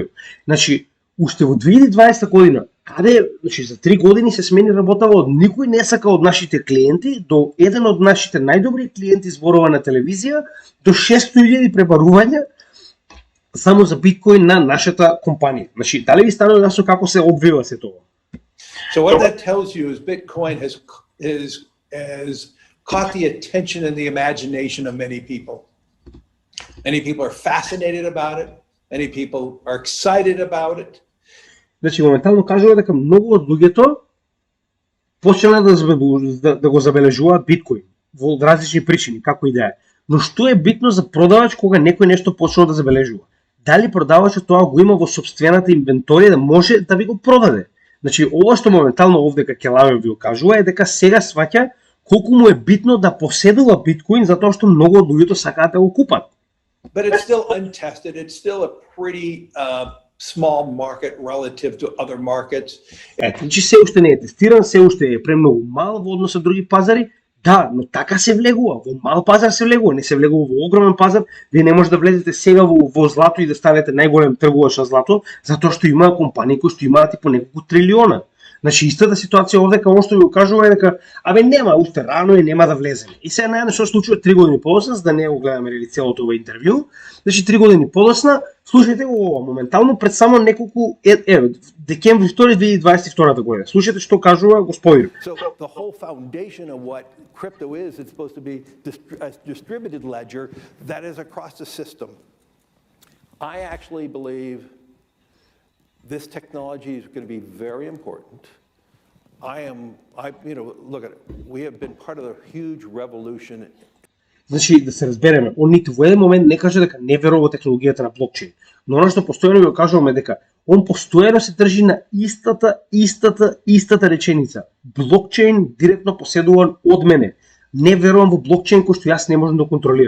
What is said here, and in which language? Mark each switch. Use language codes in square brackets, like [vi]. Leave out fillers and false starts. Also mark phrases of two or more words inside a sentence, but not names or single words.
[mk] Значи, уште во 2020 година, значи за 3 години се смени работава од никој не сака од нашите клиенти до еден од нашите најдобри клиенти зборува на телевизија до 600.000 пребарувања само за биткоин на нашата компанија. Значи, дали ви станува јасно како се одвива се тоа? [en] So what that tells you is Bitcoin has caught the attention and the imagination of many people. Many people are fascinated about it. Many people are excited about it. [mk] Значи, моментално кажува дека многу од луѓето почнаа да го забележуваат биткоин во различни причини, како и да е. Но што е битно за продавач кога некој нешто почнува да забележува? Дали продавачот тоа го има во сопствената инвенторија да може да ви го продаде? Значи, ова што моментално овдека Келавев ви го кажува е дека сега сваќа колку му е битно да поседува биткоин затоа што многу од луѓето сакаат да го купат. [en] But it's still untested. It's still a pretty small market relative to other markets. [mk] Значи се уште не е тестиран, се уште е премногу мал во однос на други пазари. Да, но така се влегува. Во мал пазар се влегува, не се влегува во огромен пазар. Вие не може да влезете сега во злато и да ставите најголем тргувач на злато, затоа што има компании кои што имаат и по неколку трилиона. Значи истата ситуација овде како што ви го кажува е дека нема, уште рано и нема да влеземе. И сега најден што случува 3 години подоцна, за да не го гледаме рели целото ова интервју. Значи 3 години подоцна, слушајте го ова моментално пред само неколку декември 2 2022 година. Слушајте што кажува господин. [en] So the whole foundation of what crypto is, it's supposed to be a distributed ledger that is across the system. I actually believe this technology is going to be very important. Look at it. We have been part of a huge revolution. [mk] Значи, да се разбереме, он ниту во еден момент не каже дека не верува во технологијата на блокчейн, но оно што постојано го кажуваме дека он постојано се држи на истата реченица. Блокчейн директно поседуван од мене. Не верувам во блокчейн кој што јас не можам да контролирам.